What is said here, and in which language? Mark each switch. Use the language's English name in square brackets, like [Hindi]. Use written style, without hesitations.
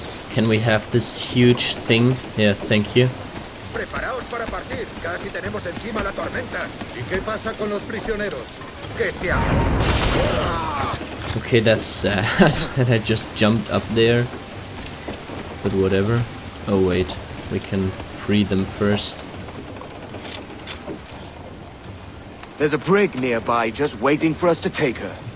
[English] Can we have this huge thing? Yeah, thank you. [Spanish] Preparaos para partir. Casi tenemos encima la tormenta. ¿Y qué pasa con los prisioneros? Que se [English] Okay, that's sad that I just jumped up there. But whatever. Oh wait, we can free them first. There's a brig nearby just waiting for us to take her.